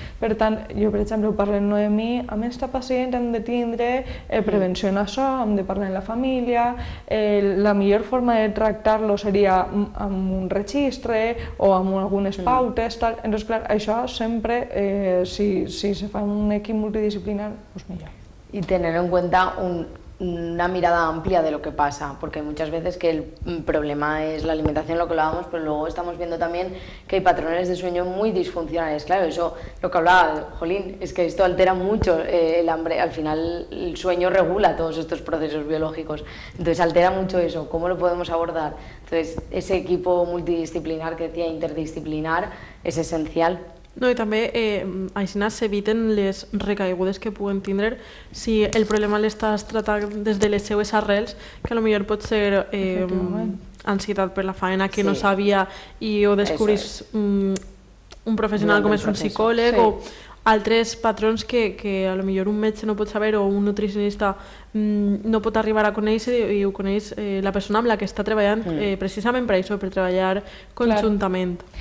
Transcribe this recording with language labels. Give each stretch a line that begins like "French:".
Catalan: Per tant, jo, per exemple, parlo amb Noemí, amb aquesta pacient hem de tindre prevenció en això, hem de parlar amb la família, la millor forma de tractar-lo seria amb un registre o amb algunes pautes, tal. Entonces, clar, això sempre, si se fa un equip multidisciplinar, doncs millor.
Spanish: Y tener en cuenta una mirada amplia de lo que pasa, porque muchas veces que el problema es la alimentación, lo que hablábamos, pero luego estamos viendo también que hay patrones de sueño muy disfuncionales. Claro, eso, lo que hablaba, jolín, es que esto altera mucho el hambre. Al final el sueño regula todos estos procesos biológicos, entonces altera mucho eso. ¿Cómo lo podemos abordar? Entonces ese equipo multidisciplinar que decía, interdisciplinar, es esencial.
Catalan: No, i també així s'eviten les recaigudes que puguen tindre si el problema l'estàs tratant des de les seues arrels, que potser pot ser ansietat per la feina que no sabia i ho descobrís un professional com és un psicòleg, o altres patrons que potser un metge no pot saber o un nutricionista no pot arribar a conèixer, i ho coneix la persona amb la que està treballant precisament per això, per treballar conjuntament.